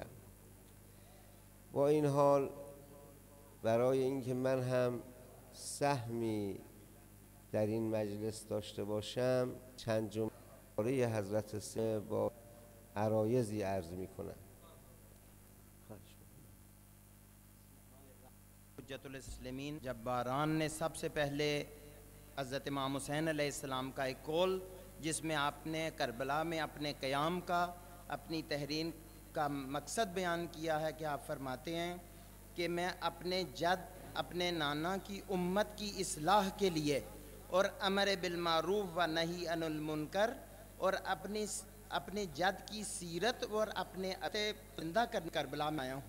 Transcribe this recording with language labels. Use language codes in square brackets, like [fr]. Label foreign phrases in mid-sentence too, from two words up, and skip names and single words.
[fa] با این حال برای اینکه من هم سهمی در این مجلس داشته باشم، چند جمله حضرت سه با عرایضی عرض می کنم. [hi] حجت الاسلامین जब्बारान ने सबसे पहले हज़रत इमाम हुसैन अलैहिस्सलाम का एक कौल, जिसमें आपने करबला में अपने क़याम का, अपनी तहरीर का मकसद बयान किया है कि आप फरमाते हैं कि मैं अपने जद, अपने नाना की उम्मत की इस्लाह के लिए और [ar] أمر بالمعروف و نهي عن المنكر [hi] और अपने जद की सीरत और अपने अते जिंदा कर करबला में आया हूँ।